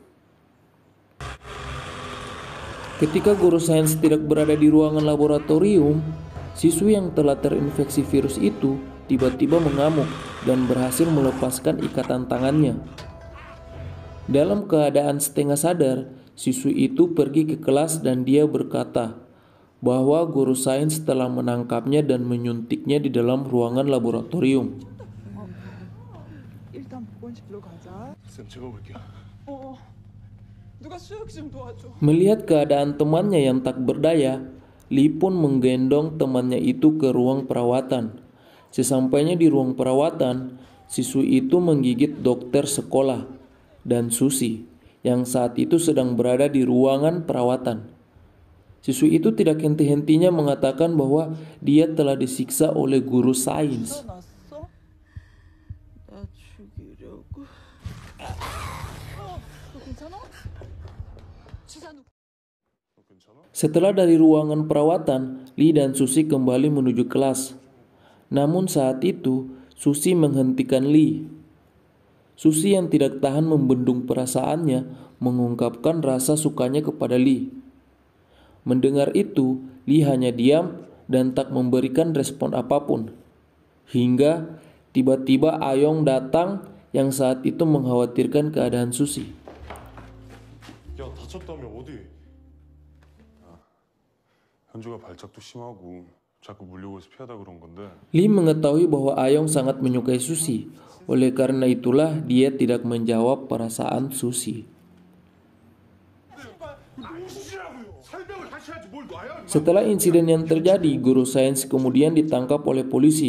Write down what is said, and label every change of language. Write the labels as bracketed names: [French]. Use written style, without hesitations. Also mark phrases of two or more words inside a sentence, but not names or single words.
[Indonesian] Ketika guru sains tidak berada di ruangan laboratorium, siswi yang telah terinfeksi virus itu tiba-tiba mengamuk dan berhasil melepaskan ikatan tangannya. Dalam keadaan setengah sadar, siswi itu pergi ke kelas dan dia berkata bahwa guru sains telah menangkapnya dan menyuntiknya di dalam ruangan laboratorium. [Korean] 일단 보건실로 가자. 쌤 찍어볼게요. 누가 수혁 좀 도와줘. [Indonesian] Melihat keadaan temannya yang tak berdaya, Lee pun menggendong temannya itu ke ruang perawatan. Sesampainya di ruang perawatan, siswi itu menggigit dokter sekolah dan Susi yang saat itu sedang berada di ruangan perawatan. Siswi itu tidak henti-hentinya mengatakan bahwa dia telah disiksa oleh guru sains. [Korean] 났어? 나 죽이려고. 너 괜찮아? 주사 놓. [Indonesian] Setelah dari ruangan perawatan, Lee dan Susi kembali menuju kelas. Namun saat itu, Susi menghentikan Lee. Susi yang tidak tahan membendung perasaannya mengungkapkan rasa sukanya kepada Lee. Mendengar itu, Lee hanya diam dan tak memberikan respon apapun. Hingga tiba-tiba Ayong datang yang saat itu mengkhawatirkan keadaan Susi. [Korean] 야, 다쳤다며 어디? 현주가 발작도 심하고 자꾸 물려고 해서 피하다 그런 건데. [Indonesian] Lee mengetahui bahwa Ayong sangat menyukai Susi. Oleh karena itulah dia tidak menjawab perasaan Susi. Setelah insiden yang terjadi, guru sains kemudian ditangkap oleh polisi.